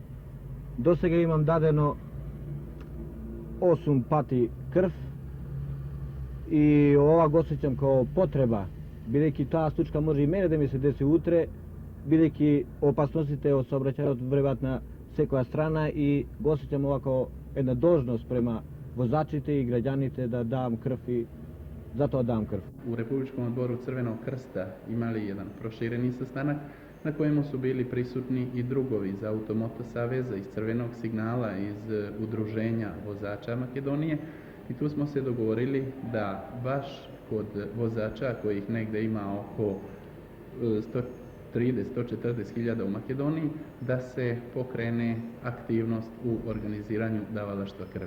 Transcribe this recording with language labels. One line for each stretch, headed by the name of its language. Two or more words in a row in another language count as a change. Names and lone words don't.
Macedonian: До сега имам дадено 8 пати крв и ова го осеќам како потреба, бидејќи таа случка може и мене да ми се деси утре, бидејќи опасностите од сообраќајот вребат на секоја страна и го осеќам ова како една должност према возачите и граѓаните да давам крв и затоа давам крв.
Serbian: U Republičkom odboru Crvenog krsta imali jedan prošireni sastanak na kojemu su bili prisutni i drugovi iz Automoto saveza, iz Crvenog signala, iz udruženja vozača Makedonije i tu smo se dogovorili da baš kod vozača kojih negde ima oko 130-140 hiljada u Makedoniji, da se pokrene aktivnost u organiziranju davalaštva krvi.